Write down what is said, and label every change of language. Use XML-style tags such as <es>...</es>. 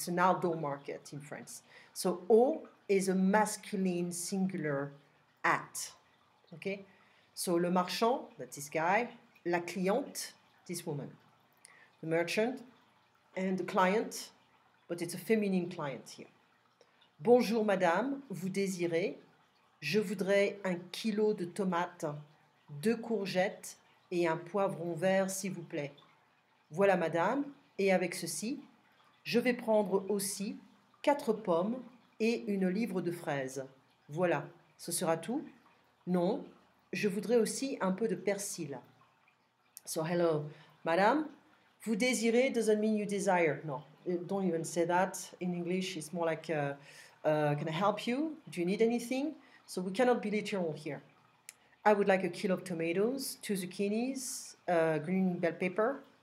<en>It's an outdoor market in France. So au is a masculine singular at. Okay? So le marchand, that's this guy. La cliente, this woman. The merchant and the client, but it's a feminine client here.</en> <fr>Bonjour madame, vous désirez? Je voudrais 1 kilo de tomates, 2 courgettes et un poivron vert, s'il vous plaît. Voilà, madame, et avec ceci, je vais prendre aussi 4 pommes et une livre de fraises. Voilà, ce sera tout? Non, je voudrais aussi un peu de persil.</fr> <en>So, hello, madame,</en> <fr>vous désirez</fr> <en>doesn't mean you desire. No, don't even say that in English. It's more like, can I help you? Do you need anything? So we cannot be literal here. I would like 1 kilo of tomatoes, 2 zucchinis, green bell pepper.</en>